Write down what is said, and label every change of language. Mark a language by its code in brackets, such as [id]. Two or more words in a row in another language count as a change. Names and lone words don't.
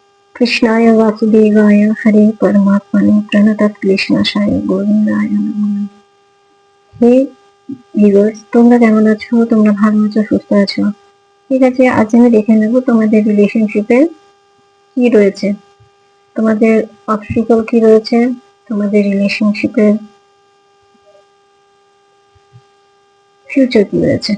[sa] कृष्णाय वासुदेवाय हरे परमात्मने प्रणतः क्लेशनाशाय गोविंदाय नमः। [bn] হে ভিউয়ার্স, তোমরা কেমন আছো? তোমরা ভালো আছো, সুস্থ আছো? ঠিক আছে, আজ আমি দেখে নেব তোমাদের রিলেশনশিপে কি রয়েছে, তোমাদের অবস্ট্যাকল কি রয়েছে, তোমাদের রিলেশনশিপের ফিউচার কি রয়েছে।